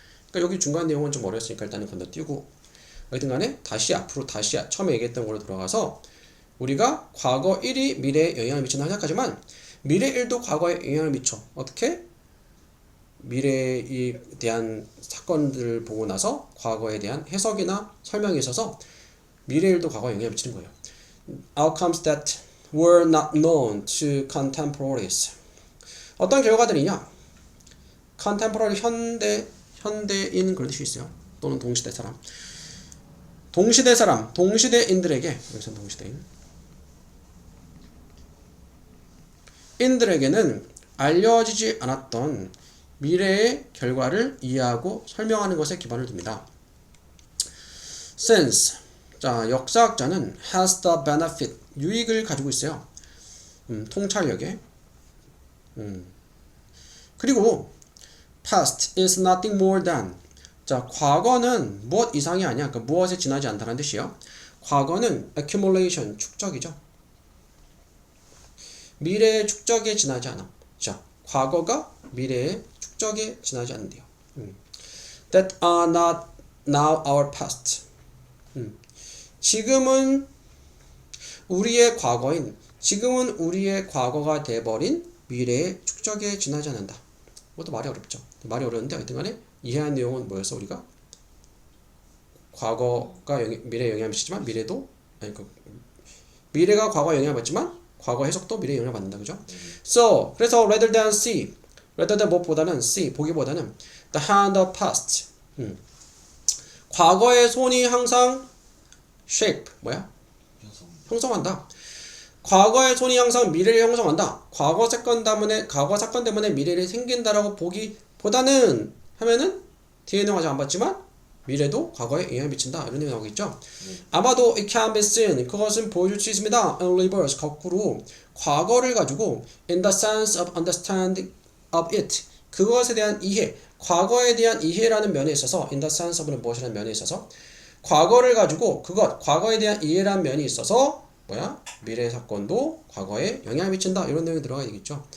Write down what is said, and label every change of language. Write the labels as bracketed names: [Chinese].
[Korean] 그러니까 여기 중간 내용은 좀 어려웠으니까 일단은 건너뛰고 어쨌든 간에 다시 처음에 얘기했던 걸로 돌아가서 우리가 과거 1이 미래에 영향을 미친다고 생각하지만 미래 1도 과거에 영향을 미쳐. 어떻게? 미래에 대한 사건들을 보고 나서 과거에 대한 해석이나 설명이 있어서 미래 1도 과거에 영향을 미치는 거예요. [English] outcomes that were not known to contemporaries. [Korean] 어떤 결과들이냐? contemporary 현대인 그런 뜻이 있어요. 또는 동시대 사람. 동시대 사람, 동시대인들에게 여기서 동시대인 인들에게는 알려지지 않았던 미래의 결과를 이해하고 설명하는 것에 기반을 둡니다. Since 자 역사학자는 [English] has the benefit [Korean] 유익을 가지고 있어요. 통찰력에 그리고 [English] past is nothing more than [Korean] 자 과거는 무엇 이상이 아니야. 그러니까 무엇에 지나지 않다는 뜻이에요. 과거는 accumulation 축적이죠. 미래의 축적에 지나지 않아. 자 과거가 미래의 축적에 지나지 않는데요. [English] That are not now our past. [Korean] 지금은 우리의 과거인 지금은 우리의 과거가 돼버린 미래의 축적에 지나지 않는다. 이것도 말이 어렵죠. 말이 어려운데 하여튼 간에 이해한 내용은 뭐였어 우리가? 과거가 미래에 영향을 미치지만 미래도 미래가 과거에 영향을 받지만 과거 해석도 미래에 영향을 받는다. 그죠? [English] So [Korean] 그래서 [English] rather than see rather than [Korean] 무엇보다는 [English] see [Korean] 보기보다는 [English] the hand of past [Korean] 과거의 손이 항상 [English] shape [Korean] 뭐야? 형성한다. 과거의 손이 항상 미래를 형성한다. 과거 사건 때문에 미래를 생긴다라고 보기보다는 하면은 뒤에 내용 아직 안 봤지만 미래도 과거에 영향을 미친다. 이런 내용이 나오겠죠. 아마도 [English] it can be seen [Korean] 그것은 보여줄 수 있습니다. [English] in reverse [Korean] 거꾸로 과거를 가지고 [English] in the sense of understanding of it [Korean] 그것에 대한 이해 과거에 대한 이해라는 면에 있어서 in the sense of는 무엇이라는 면에 있어서 과거를 가지고 과거에 대한 이해라는 면이 있어서 미래 사건도 과거에 영향을 미친다. 이런 내용이 들어가야 되겠죠.